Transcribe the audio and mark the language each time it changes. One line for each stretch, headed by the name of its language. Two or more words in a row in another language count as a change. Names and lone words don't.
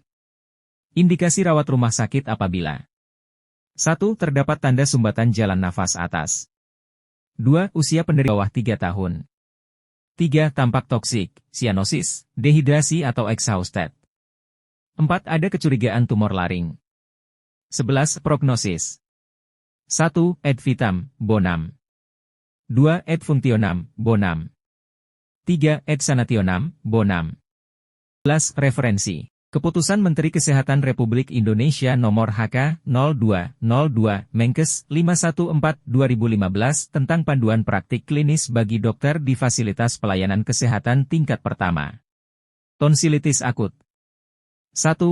Indonesian: Indikasi rawat rumah sakit apabila 1. Terdapat tanda sumbatan jalan nafas atas. 2. Usia penderita bawah 3 tahun. 3. Tampak toksik, sianosis, dehidrasi atau exhausted. 4. Ada kecurigaan tumor laring. 11.
Latin: Prognosis. 1. Ad vitam, bonum. 2. Ad functionam, bonum. 3. Ad sanationam, bonum.
Indonesian: 11. Referensi. Keputusan Menteri Kesehatan Republik Indonesia Nomor HK 0202 Menkes 514/2015 tentang panduan praktik klinis bagi dokter di fasilitas pelayanan kesehatan tingkat pertama. Tonsilitis akut. 1.